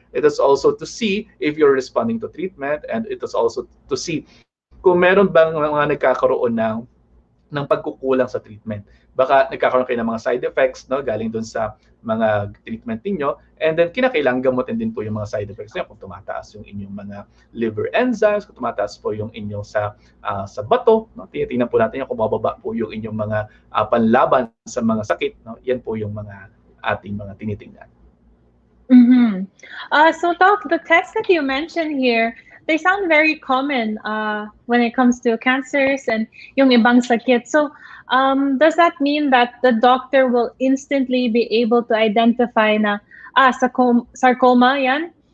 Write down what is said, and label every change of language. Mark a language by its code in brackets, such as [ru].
[en] It is also to see if you're responding to treatment, and it is also to see [tl] kung meron bang mga nagkakaroon ng pagkukulang sa treatment. Baka nagkakaroon kayo ng mga side effects, no, galing dun sa mga treatment niyo, and then kinakailangan gamutin din po yung mga side effects niyo kung tumataas yung inyong mga liver enzymes, kung tumataas po yung inyong sa bato, no, tinitingnan po natin kung mababa po yung inyong mga panlaban sa mga sakit, no. Yan po yung mga ating mga tinitingnan. [en] So Doc, the tests that you mentioned here, they sound very common when it comes to cancers and [tl] yung ibang sakit. [en] So does that mean that the doctor will instantly be able to identify na sarcoma yan?